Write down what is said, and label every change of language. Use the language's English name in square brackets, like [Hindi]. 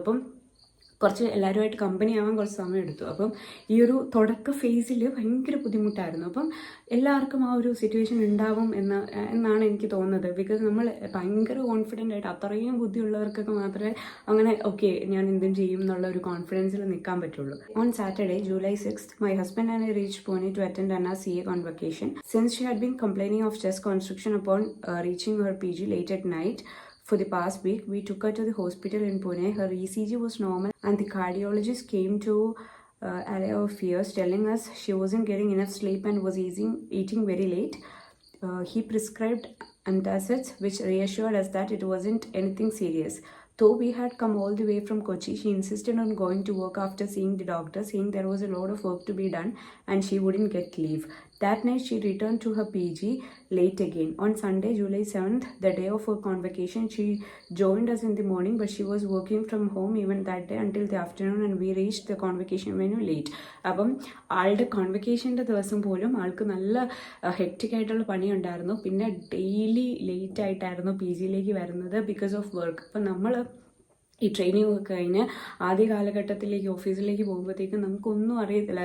[Malayalam] അപ്പം കുറച്ച് എല്ലാവരുമായിട്ട് കമ്പനി ആവാൻ കുറച്ച് സമയം എടുത്തു. അപ്പം ഈ ഒരു തുടക്ക ഫേസിൽ ഭയങ്കര ബുദ്ധിമുട്ടായിരുന്നു. അപ്പം എല്ലാവർക്കും ആ ഒരു സിറ്റുവേഷൻ ഉണ്ടാവും എന്നാണ് എനിക്ക് തോന്നുന്നത്. ബിക്കോസ് നമ്മൾ ഭയങ്കര കോൺഫിഡൻ്റ് ആയിട്ട് അത്രയും ബുദ്ധിയുള്ളവർക്കൊക്കെ മാത്രമേ അങ്ങനെ ഓക്കെ ഞാൻ എന്തും ചെയ്യും എന്നുള്ള ഒരു കോൺഫിഡൻസിൽ നിൽക്കാൻ പറ്റുള്ളൂ. [English] On Saturday July 6th, my husband and I reached Pune to attend Anna's CA convocation. Since she had been complaining of chest constriction upon reaching her PG late at night for the past week, we took her to the hospital in Pune. Her ECG was normal and the cardiologist came to allay our fears, telling us she wasn't getting enough sleep and was eating very late. He prescribed antacids, which reassured us that it wasn't anything serious. Though we had come all the way from Kochi, she insisted on going to work after seeing the doctor, saying there was a lot of work to be done and she wouldn't get leave. That night she returned to her PG late again. On Sunday, July 7th, the day of her convocation, she joined us in the morning, but she was working from home even that day until the afternoon and we reached the convocation venue late. [Malayalam] അപ്പം ആളുടെ കോൺവെക്കേഷൻ്റെ ദിവസം പോലും ആൾക്ക് നല്ല hectic ആയിട്ടുള്ള പണി ഉണ്ടായിരുന്നു. പിന്നെ ഡെയിലി ലേറ്റ് ആയിട്ടായിരുന്നു PGയിലേക്ക് വരുന്നത് [English] Because of work. [Malayalam] അപ്പം നമ്മൾ ഈ ട്രെയിനിങ് ഒക്കെ കഴിഞ്ഞ് ആദ്യ കാലഘട്ടത്തിലേക്ക് ഓഫീസിലേക്ക് പോകുമ്പോഴത്തേക്കും നമുക്കൊന്നും അറിയത്തില്ല.